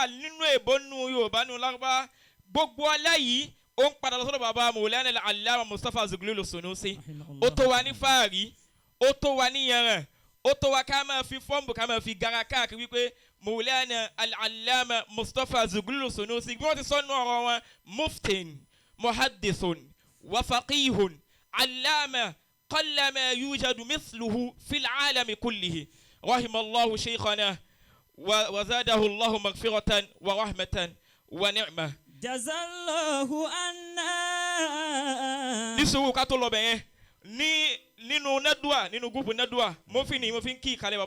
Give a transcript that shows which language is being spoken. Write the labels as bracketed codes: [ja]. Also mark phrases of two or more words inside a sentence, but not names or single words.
[yo] nínú èbó nínú Yorùbá nínú lárúbáwá gbogbo ọlá yìí ó ń padà lọ́sọ̀dọ̀ bàbá Maulana al-Allama Mustapha Zughlul Sunusi ó tó wa ní fáàrí ó tó wa ní yẹrẹ ó tó wa ká máa fi fọ́ọ̀mù ká máa fi gara káàkiri wípé Maulana al-Allama Mustapha Zughlul Sunusi bí wọ́n ti sọ nínú ọ̀rọ̀ wọn [ar] مفت محدث وفقيه علامة قلما يوجد مثله في العالم كله رحم الله شيخنا وزاده الله مغفرة ورحمة ونعمة. جزى الله عنا. [yo] Nísùúrù ká tó lọ bẹ̀yẹn nínú nẹ́dùà nínú gúúpù nẹ́dùà mo fi ń kí ìkàlẹ̀ bàbá.